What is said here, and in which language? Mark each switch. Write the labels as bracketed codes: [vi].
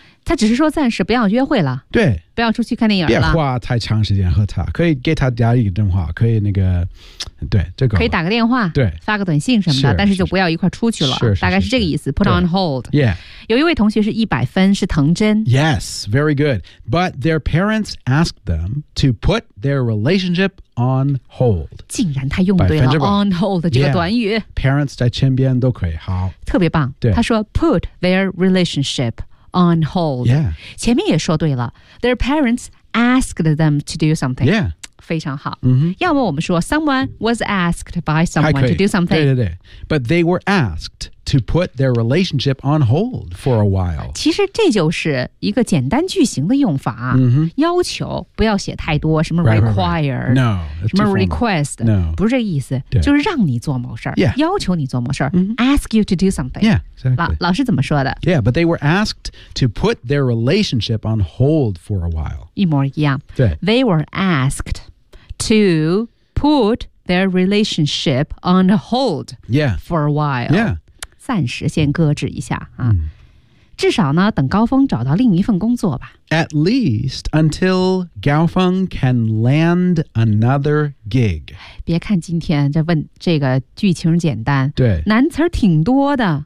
[zh] 他只是说暂时不要约会了。对。不要出去看电影了。别花太长时间和他。可以给他打一个电话。可以那个。对，这个可以打个电话，对，发个短信什么的，但是就不要一块出去了，大概是这个意思。 [en] Put on hold. Yeah. [zh] 有一位同学是100分，是藤真。 [en] Yes, very good. But their parents asked them to put their relationship on hold. [zh] 竟然他用对了 on hold 这个短语。 Yeah, parents 在身边都可以，好，特别棒。对， [en] 他说 put their relationship on hold. Yeah. 前面也说对了 ，their parents asked them to do something. Yeah. [zh] 非常好、 mm-hmm. [en] 要么我们说 someone was asked by someone to do something [zh] 对对对 [en] but they were asked to put their relationship on hold for a while [zh] 其实这就是一个简单句型的用法、 mm-hmm. 要求不要写太多什么 require [en] right, right, right. No, [zh] 什么 request、 [en] no. [zh] 不是这个意思就是让你做某事、 [en] yeah. [zh] 要求你做某事、 mm-hmm. [en] ask you to do something yeah,、exactly. [zh] 老师怎么说的 [en] yeah but they were asked to put their relationship on hold for a while [zh] 一模一样对 [en] they were askedTo put their relationship on hold、 yeah. for a while. Yeah. [zh] 暂时先搁置一下、啊 mm. 至少呢等高峰找到另一份工作吧。 [en] At least until Gao Feng can land another gig. [zh] 别看今天这问这个剧情简单。对。难词挺多的。